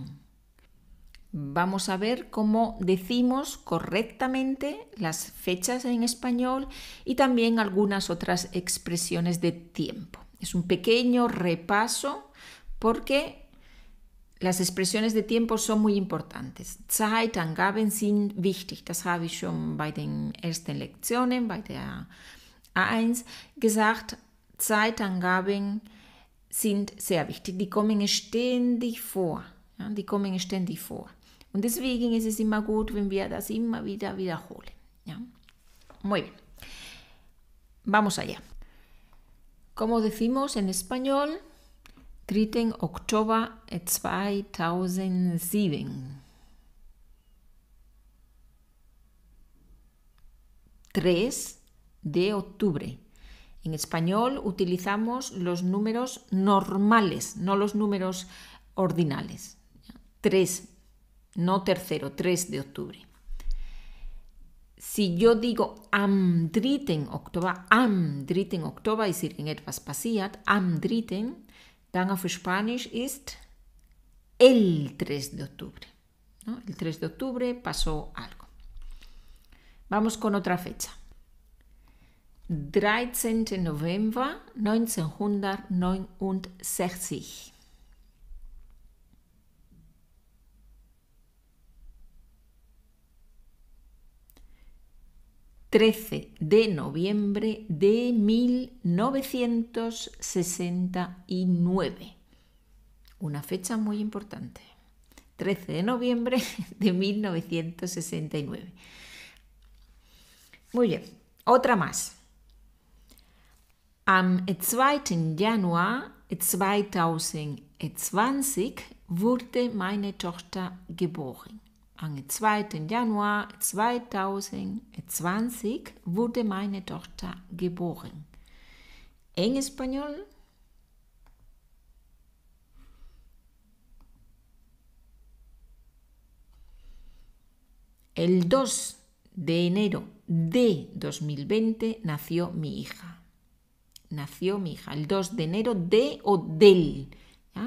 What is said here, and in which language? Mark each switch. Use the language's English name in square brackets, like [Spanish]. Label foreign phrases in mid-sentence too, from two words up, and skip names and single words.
[Spanish] Vamos a ver cómo decimos correctamente las fechas en español y también algunas otras expresiones de tiempo. Es un pequeño repaso porque las expresiones de tiempo son muy importantes. [German] Zeitangaben sind wichtig. Das habe ich schon bei den ersten Lektionen, bei der A1 gesagt. Zeitangaben sind sehr wichtig. Die kommen ständig vor. Ja, die kommen ständig vor. Und deswegen ist es immer gut, wenn wir das immer wieder wiederholen. Ja. [Spanish] Muy bien. Vamos allá. Como decimos en español, 3. [German] Oktober 2007. [Spanish] 3 de octubre. En español utilizamos los números normales, no los números ordinales. 3, no tercero, 3 de octubre. Si yo digo am 3. [German] Oktober ist irgendetwas passiert, am 3., dann auf Spanisch ist [Spanish] el 3 de octubre. [German] ¿No? [Spanish] El 3 de octubre pasó algo. Vamos con otra fecha. [German] 13. November 1969. [Spanish] 13 de noviembre de 1969. Una fecha muy importante. 13 de noviembre de 1969. Muy bien, otra más. [German] Am 2. Januar 2020 wurde meine Tochter geboren. Am 2. Januar 2020 wurde meine Tochter geboren. [Spanish] En español, el 2 de enero de 2020 nació mi hija. El 2 de enero de o del. ¿Ya?